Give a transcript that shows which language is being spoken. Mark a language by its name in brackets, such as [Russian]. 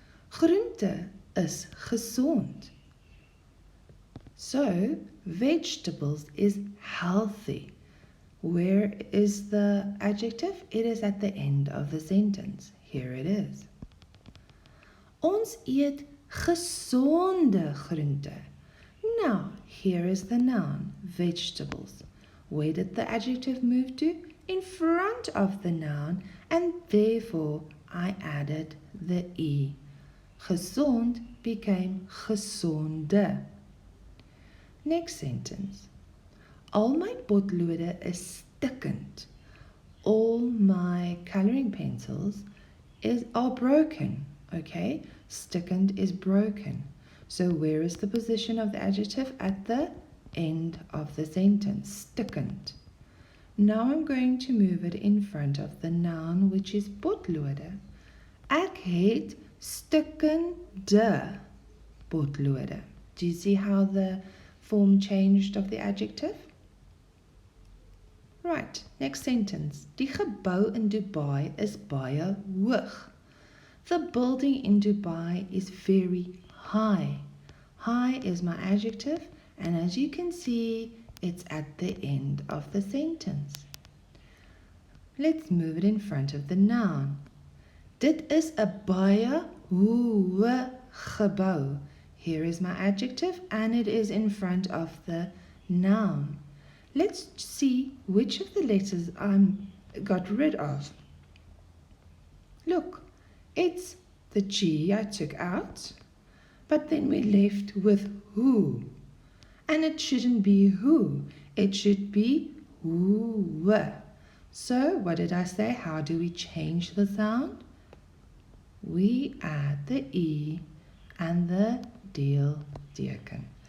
[Afrikaans] Groente is gesond. [English] So, vegetables is healthy. Where is the adjective? It is at the end of the sentence. Here it is. [Afrikaans] Ons eet gesonde groente. [English] Now, here is the noun, vegetables. Where did the adjective move to? In front of the noun, and therefore I added the E. Gesond became gesonde. Next sentence. [Afrikaans] Al my potlode is stikkend. [English] All my coloring pencils are broken. Okay, stikkend is broken. So where is the position of the adjective? At the end of the sentence, stikkend. Now I'm going to move it in front of the noun, which is potlode. [Afrikaans] Ek het stikkende potlode. [English] Do you see how the form changed of the adjective? Right, next sentence. [Afrikaans] Die gebou in Dubai is baie hoog. [English] The building in Dubai is very high. High is my adjective, and as you can see, it's at the end of the sentence. Let's move it in front of the noun. [Afrikaans] Dit is 'n baie hoë gebou. [English] Here is my adjective, and it is in front of the noun. Let's see which of the letters I got rid of. Look, it's the G I took out, but then we're left with who. And it shouldn't be who, it should be who. So what did I say? How do we change the sound? We add the E and the deelteken.